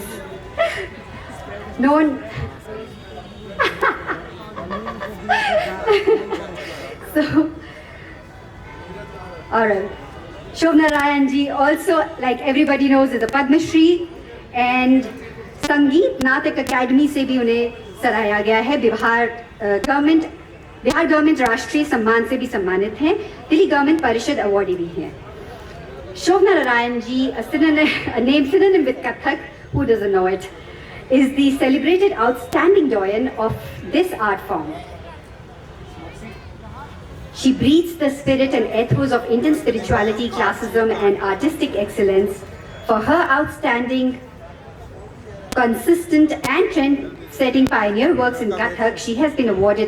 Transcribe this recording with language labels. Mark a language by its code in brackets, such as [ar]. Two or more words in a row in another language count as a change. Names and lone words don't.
[en] Known. So, alright. Shovana Narayan ji also, like everybody knows, is a Padma Shri, and Sangeet Natak Academy [hi] से भी उन्हें सराहा गया है. बिहार गवर्नमेंट राष्ट्रीय सम्मान से भी सम्मानित हैं. दिल्ली गवर्नमेंट परिषद अवार्डी भी हैं. [en] Shovana Narayan ji, a name synonym with Kathak, who doesn't know it, is the celebrated outstanding doyen of this art form. She breathes the spirit and ethos of Indian spirituality, classicism, and artistic excellence. For her outstanding, consistent, and trend-setting pioneer works in Kathak, she has been awarded the